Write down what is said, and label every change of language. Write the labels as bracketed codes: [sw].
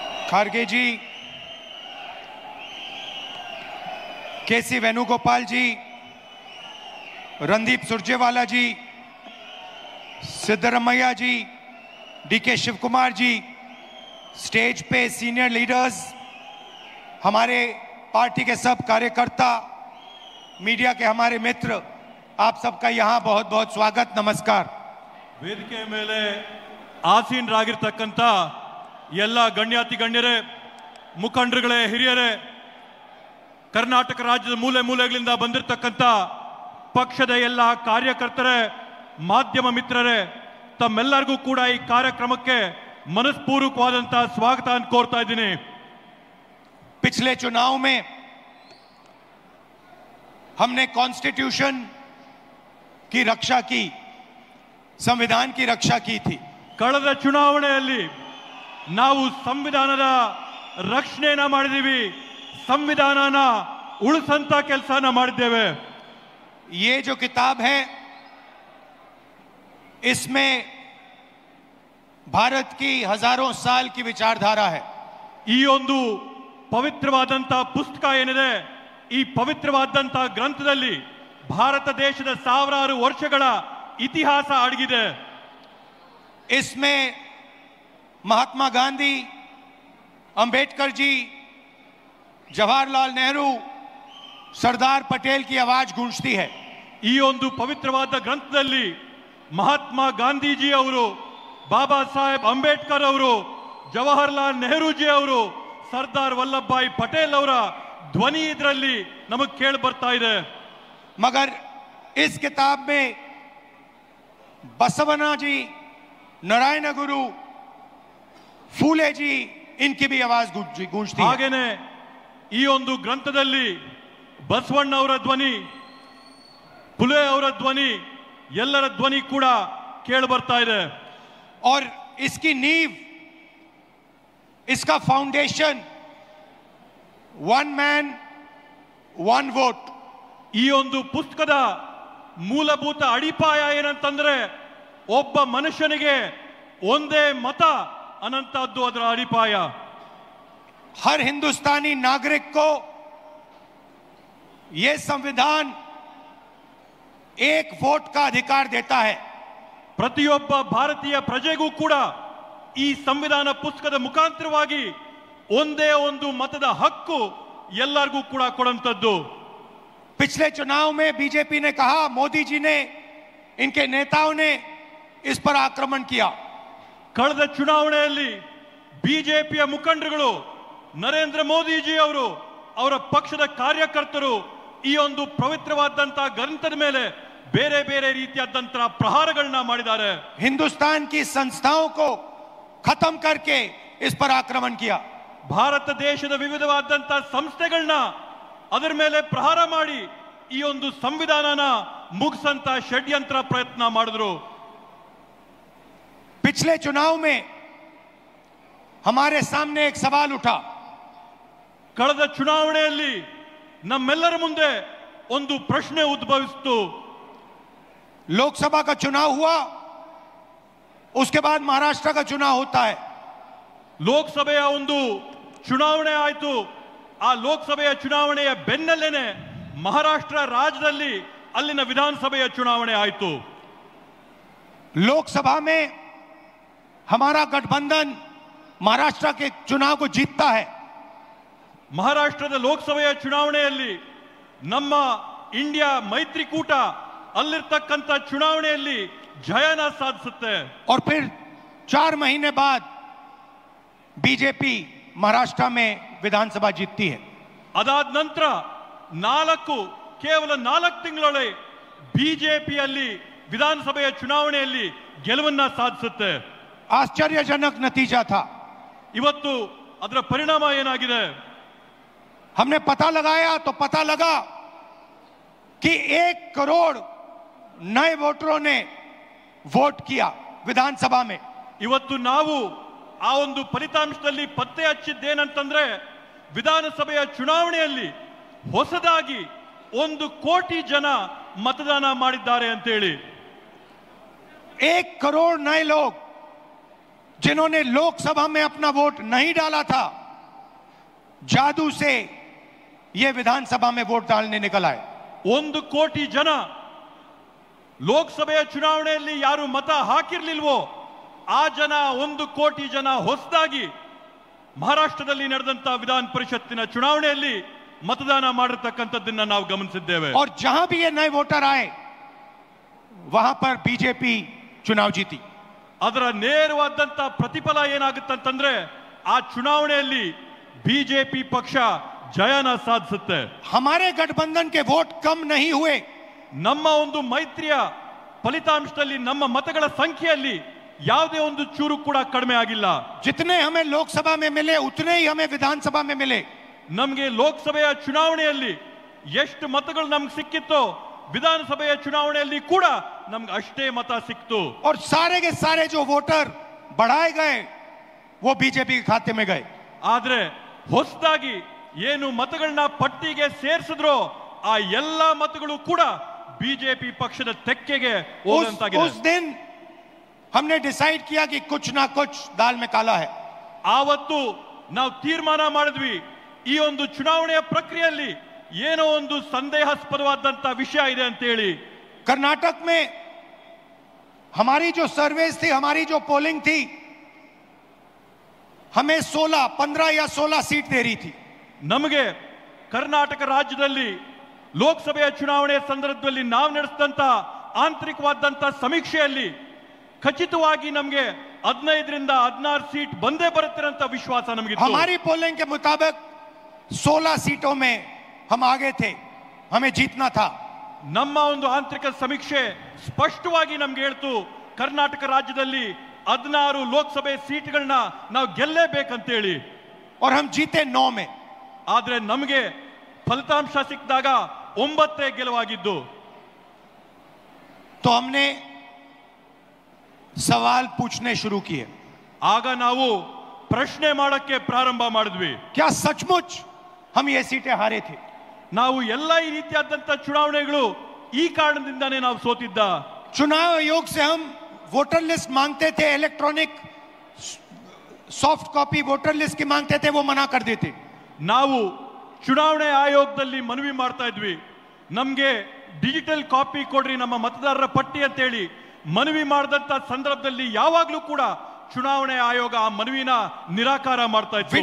[hi] खड़गे जी, केसी वेणुगोपाल जी, रणदीप सुरजेवाला जी, सिद्धरमैया जी, DK Shiv Kumar ji, stage पे senior leaders, हमारे पार्टी के सब कार्यकर्ता, मीडिया के हमारे मित्र, आप सबका यहाँ बहुत बहुत स्वागत, नमस्कार. [kn] ವೇದಿಕೆ ಮೇಲೆ ಆಸೀನರಾಗಿರ್ತಕ್ಕಂಥ ಎಲ್ಲ ಗಣ್ಯಾತಿ ಗಣ್ಯರೇ, ಮುಖಂಡರುಗಳೇ, ಹಿರಿಯರೇ, ಕರ್ನಾಟಕ ರಾಜ್ಯದ ಮೂಲೆ ಮೂಲೆಗಳಿಂದ ಬಂದಿರತಕ್ಕಂಥ ಪಕ್ಷದ ಎಲ್ಲ ಕಾರ್ಯಕರ್ತರೇ, ಮಾಧ್ಯಮ ಮಿತ್ರರೇ, ತಮ್ಮೆಲ್ಲರಿಗೂ ಕೂಡ ಈ ಕಾರ್ಯಕ್ರಮಕ್ಕೆ ಮನಸ್ಪೂರ್ವಕವಾದಂತಹ ಸ್ವಾಗತ ಅಂತ ಕೋರ್ತಾ ಇದ್ದೀನಿ. [hi] पिछले चुनाव में हमने कॉन्स्टिट्यूशन की रक्षा की, संविधान की रक्षा की थी. [kn] ಕಳೆದ ಚುನಾವಣೆಯಲ್ಲಿ ನಾವು ಸಂವಿಧಾನದ ರಕ್ಷಣೆಯನ್ನ ಮಾಡಿದೀವಿ, ಸಂವಿಧಾನನ ಉಳಿಸಂತ ಕೆಲಸನ ಮಾಡಿದ್ದೇವೆ. [hi] ये जो किताब है इसमें भारत की हजारों साल की विचारधारा है. [kn] ಈ ಒಂದು ಪವಿತ್ರವಾದಂತ ಪುಸ್ತಕ ಏನಿದೆ, ಈ ಪವಿತ್ರವಾದಂತ ಗ್ರಂಥದಲ್ಲಿ ಭಾರತ ದೇಶದ ಸಾವಿರಾರು ವರ್ಷಗಳ ಇತಿಹಾಸ ಅಡಗಿದೆ. [hi] इसमें महात्मा गांधी, अंबेडकर जी, जवाहरलाल नेहरू, सरदार पटेल की आवाज गूंजती है। [kn] ಈ ಒಂದು ಪವಿತ್ರವಾದ ಗ್ರಂಥದಲ್ಲಿ ಮಹಾತ್ಮ ಗಾಂಧೀಜಿ ಅವರು, ಬಾಬಾ ಸಾಹೇಬ್ ಅಂಬೇಡ್ಕರ್ ಅವರು, ಜವಾಹರ್ಲಾಲ್ ನೆಹರೂಜಿ ಅವರು, ಸರ್ದಾರ್ ವಲ್ಲಭಭಾಯಿ ಪಟೇಲ್ ಅವರ ಧ್ವನಿ ಇದರಲ್ಲಿ ನಮಗೆ ಕೇಳಿ ಬರ್ತಾ ಇದೆ. [hi] मगर इस किताब में बसवना जी, नारायण गुरु, फूले जी, इनकी भी आवाज गूंजती है। [kn] ಹಾಗೇನೆ ಈ ಒಂದು ಗ್ರಂಥದಲ್ಲಿ ಬಸವಣ್ಣ ಅವರ ಧ್ವನಿ, ಫುಲೆ ಅವರ ಧ್ವನಿ, ಎಲ್ಲರ ಧ್ವನಿ ಕೂಡ ಕೇಳಿ ಬರ್ತಾ ಇದೆ. [hi] और इसकी नींव, इसका foundation one man one vote. [kn] ಈ ಒಂದು ಪುಸ್ತಕದ ಮೂಲಭೂತ ಅಡಿಪಾಯ ಏನಂತಂದ್ರೆ ಒಬ್ಬ ಮನುಷ್ಯನಿಗೆ ಒಂದೇ ಮತ ಅನ್ನಂತದ್ದು ಅದರ ಅಡಿಪಾಯ. [hi] हर हिंदुस्तानी नागरिक को यह संविधान एक वोट का अधिकार देता है। [kn] ಪ್ರತಿಯೊಬ್ಬ ಭಾರತೀಯ ಪ್ರಜೆಗೂ ಕೂಡ ಈ ಸಂವಿಧಾನ ಪುಸ್ತಕದ ಮುಖಾಂತರವಾಗಿ ಒಂದೇ ಒಂದು ಮತದ ಹಕ್ಕು ಎಲ್ಲರಿಗೂ ಕೂಡ ಕೊಡುವಂತದ್ದು. [hi] पिछले चुनाव में बीजेपी ने कहा, मोदी जी ने, इनके नेताओं ने इस पर आक्रमण किया। [kn] ಕಳೆದ ಚುನಾವಣೆಯಲ್ಲಿ ಬಿಜೆಪಿಯ ಮುಖಂಡರುಗಳು, ನರೇಂದ್ರ ಮೋದಿಜಿ ಅವರು, ಅವರ ಪಕ್ಷದ ಕಾರ್ಯಕರ್ತರು ಈ ಒಂದು ಪವಿತ್ರವಾದಂತಹ ಗ್ರಂಥದ ಮೇಲೆ ಬೇರೆ ಬೇರೆ ರೀತಿಯಾದಂತಹ ಪ್ರಹಾರಗಳನ್ನ ಮಾಡಿದ್ದಾರೆ. [hi] हिंदुस्तान की संस्थाओं को खत्म करके इस पर आक्रमण किया। [kn] ಭಾರತ ದೇಶದ ವಿವಿಧವಾದಂತಹ ಸಂಸ್ಥೆಗಳನ್ನ ಅದರ ಮೇಲೆ ಪ್ರಹಾರ ಮಾಡಿ ಈ ಒಂದು ಸಂವಿಧಾನನ ಮುಗಿಸಂತ ಷಡ್ಯಂತ್ರ ಪ್ರಯತ್ನ ಮಾಡಿದ್ರು. [hi] पिछले चुनाव में हमारे सामने एक सवाल उठा। [kn] ಕಳೆದ ಚುನಾವಣೆಯಲ್ಲಿ ನಮ್ಮೆಲ್ಲರ ಮುಂದೆ ಒಂದು ಪ್ರಶ್ನೆ ಉದ್ಭವಿಸಿತು. [hi] लोकसभा का चुनाव हुआ, उसके बाद महाराष्ट्र का चुनाव होता है। [kn] ಲೋಕಸಭೆಯ ಒಂದು ಚುನಾವಣೆ ಆಯಿತು. ಆ ಲೋಕಸಭೆಯ ಚುನಾವಣೆಯ ಬೆನ್ನಲ್ಲೇನೆ ಮಹಾರಾಷ್ಟ್ರ ರಾಜ್ಯದಲ್ಲಿ ಅಲ್ಲಿನ ವಿಧಾನಸಭೆಯ ಚುನಾವಣೆ ಆಯಿತು. [hi] लोकसभा में हमारा गठबंधन महाराष्ट्र के चुनाव को जीतता है। [kn] ಮಹಾರಾಷ್ಟ್ರದ ಲೋಕಸಭೆಯ ಚುನಾವಣೆಯಲ್ಲಿ ನಮ್ಮ ಇಂಡಿಯಾ ಮೈತ್ರಿಕೂಟ ಅಲ್ಲಿರ್ತಕ್ಕಂಥ ಚುನಾವಣೆಯಲ್ಲಿ ಜಯನ ಸಾಧಿಸುತ್ತೆ. [hi] और फिर 4 महीने बाद बीजेपी महाराष्ट्र में विधानसभा जीतती है। [kn] ಅದಾದ ನಂತರ ಕೇವಲ 4 ತಿಂಗಳೊಳಗೆ ಬಿಜೆಪಿಯಲ್ಲಿ ವಿಧಾನಸಭೆಯ ಚುನಾವಣೆಯಲ್ಲಿ ಗೆಲುವನ್ನ ಸಾಧಿಸುತ್ತೆ. [hi] आश्चर्यजनक नतीजा था। [kn] ಇವತ್ತು ಅದರ ಪರಿಣಾಮ ಏನಾಗಿದೆ? [hi] हमने पता लगाया तो पता लगा कि 1 करोड़ नए वोटरों ने वोट किया विधानसभा में। [kn] ಇವತ್ತು ನಾವು ಆ ಒಂದು ಫಲಿತಾಂಶದಲ್ಲಿ ಪತ್ತೆ ಹಚ್ಚಿದ್ದೇನಂತಂದ್ರೆ ವಿಧಾನಸಭೆಯ ಚುನಾವಣೆಯಲ್ಲಿ ಹೊಸದಾಗಿ 1 ಕೋಟಿ ಜನ ಮತದಾನ ಮಾಡಿದ್ದಾರೆ ಅಂತ ಹೇಳಿ. [hi] 1 करोड़ नए लोग जिन्होंने लोकसभा में अपना वोट नहीं डाला था, जादू से ये विधानसभा में वोट डालने निकल आए। [kn] 1 ಕೋಟಿ ಜನ ಲೋಕಸಭೆಯ ಚುನಾವಣೆಯಲ್ಲಿ ಯಾರು ಮತ ಹಾಕಿರ್ಲಿಲ್ವೋ ಆ ಜನ 1 ಕೋಟಿ ಜನ ಹೊಸದಾಗಿ ಮಹಾರಾಷ್ಟ್ರದಲ್ಲಿ ನಡೆದಂತ ವಿಧಾನ ಪರಿಷತ್ತಿನ ಚುನಾವಣೆಯಲ್ಲಿ मतदान ಮಾಡಿರತಕ್ಕಂತದ್ದನ್ನ ನಾವು ಗಮನಿಸಿದ್ದೇವೆ. [hi] और जहां भी ये नए वोटर आए वहां पर बीजेपी चुनाव जीती. [kn] ಅದರ ನೇರವಾದಂತ ಪ್ರತಿಫಲ ಏನಾಗುತ್ತೆ ಅಂತಂದ್ರೆ ಆ ಚುನಾವಣೆಯಲ್ಲಿ ಬಿಜೆಪಿ ಪಕ್ಷ ಜಯನ ಸಾಧಿಸುತ್ತೆ. [hi] हमारे गठबंधन के वोट कम नहीं हुए. [kn] ನಮ್ಮ ಒಂದು ಮೈತ್ರಿಯ ಫಲಿತಾಂಶದಲ್ಲಿ ನಮ್ಮ ಮತಗಳ ಸಂಖ್ಯೆಯಲ್ಲಿ ಯಾವುದೇ ಒಂದು ಚೂರು ಕೂಡ ಕಡಿಮೆ ಆಗಿಲ್ಲ. [hi] जितने हमें लोकसभा में मिले उतने ही हमें विधानसभा में मिले. [kn] ನಮಗೆ ಲೋಕಸಭೆಯ ಚುನಾವಣೆಯಲ್ಲಿ ಎಷ್ಟು ಮತಗಳು ನಮಗೆ ಸಿಕ್ಕಿತ್ತೋ ವಿಧಾನಸಭೆಯ ಚುನಾವಣೆಯಲ್ಲಿ ಕೂಡ ನಮಗೆ ಅಷ್ಟೇ ಮತ ಸಿಕ್ತು. [hi] और सारे के सारे जो वोटर बढ़ाए गए वो बीजेपी के खाते में गए. [kn] ಆದ್ರೆ ಹೊಸದಾಗಿ ಏನು ಮತಗಳನ್ನ ಪಟ್ಟಿಗೆ ಸೇರಿಸಿದ್ರೋ ಆ ಎಲ್ಲಾ ಮತಗಳು ಕೂಡ ಬಿಜೆಪಿ ಪಕ್ಷದ ತೆಕ್ಕೆಗೆ ಹೋದಂತಾಗಿದೆ. [hi] उस दिन हमने डिसाइड किया कि कुछ ना कुछ दाल में काला है. [kn] ಆವತ್ತು ನಾವು ತೀರ್ಮಾನ ಮಾಡಿದ್ವಿ ಈ ಒಂದು ಚುನಾವಣೆಯ ಪ್ರಕ್ರಿಯೆಯಲ್ಲಿ ಏನೋ ಒಂದು ಸಂದೇಹಾಸ್ಪದವಾದಂತ ವಿಷಯ ಇದೆ ಅಂತ ಹೇಳಿ. [hi] कर्नाटक में हमारी जो सर्वेस थी, हमारी जो पोलिंग थी, हमें 16, 15 या 16 सीट दे रही थी। [kn] ನಮಗೆ ಕರ್ನಾಟಕ ರಾಜ್ಯದಲ್ಲಿ ಲೋಕಸಭೆಯ ಚುನಾವಣೆ ಸಂದರ್ಭದಲ್ಲಿ ನಾವು ನಡೆಸಿದಂತ ಆಂತರಿಕವಾದಂತ ಸಮೀಕ್ಷೆಯಲ್ಲಿ ಖಚಿತವಾಗಿ ನಮಗೆ 15 ರಿಂದ 16 सीट ಬಂದೇ ಬರುತ್ತೆ ಅಂತ ವಿಶ್ವಾಸ ನಮಗಿತ್ತು। [hi] हमारी पोलिंग के मुताबिक 16 सीटों में हम आगे थे, हमें जीतना था। [kn] ನಮ್ಮ ಒಂದು ಆಂತರಿಕ ಸಮೀಕ್ಷೆ ಸ್ಪಷ್ಟವಾಗಿ ನಮಗೆ ಹೇಳ್ತು ಕರ್ನಾಟಕ ರಾಜ್ಯದಲ್ಲಿ 16 ಲೋಕಸಭೆ ಸೀಟ್ಗಳನ್ನ ನಾವು ಗೆಲ್ಲೇಬೇಕಂತ ಹೇಳಿ। [hi] और हम जीते 9 में। [kn] ಆದ್ರೆ ನಮಗೆ ಫಲಿತಾಂಶ ಸಿಕ್ಕಿದಾಗ 9 ಗೆಲುವಾಗಿದ್ದು। [hi] तो हमने सवाल पूछने शुरू किए। [kn] ಆಗ ನಾವು ಪ್ರಶ್ನೆ ಮಾಡಕ್ಕೆ ಪ್ರಾರಂಭ ಮಾಡಿದ್ವಿ। [hi] क्या सचमुच हम ये सीटें हारे थे? [kn] ನಾವು ಎಲ್ಲ ಈ ರೀತಿಯಾದಂತ ಚುನಾವಣೆಗಳು ಈ ಕಾರಣದಿಂದಾನೇ ನಾವು ಸೋತಿದ್ದ। [hi] चुनाव आयोग से हम वोटर लिस्ट मांगते थे, electronic soft copy voter list की मांगते थे, वो मना कर देते। [kn] ನಾವು ಚುನಾವಣೆ ಆಯೋಗದಲ್ಲಿ ಮನವಿ ಮಾಡ್ತಾ ಇದ್ವಿ, ನಮಗೆ ಡಿಜಿಟಲ್ ಕಾಪಿ ಕೊಡ್ರಿ ನಮ್ಮ ಮತದಾರರ ಪಟ್ಟಿ ಅಂತ ಹೇಳಿ ಮನವಿ ಮಾಡಿದಂತ ಸಂದರ್ಭದಲ್ಲಿ ಯಾವಾಗಲೂ ಕೂಡ ಚುನಾವಣೆ ಆಯೋಗ ಆ ಮನವಿನ ನಿರಾಕಾರ ಮಾಡ್ತಾ ಇತ್ತು।